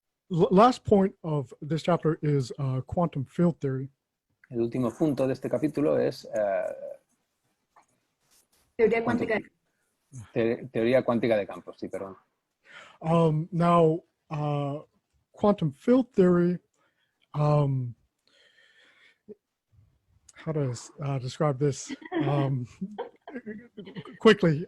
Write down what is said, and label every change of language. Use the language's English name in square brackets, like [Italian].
[English] last point of this chapter is quantum field theory. [Spanish] El último punto de este capítulo es Teoría cuántica. teoría cuántica de campos, sí, perdón. [English] Now, quantum field theory, how do I describe this quickly?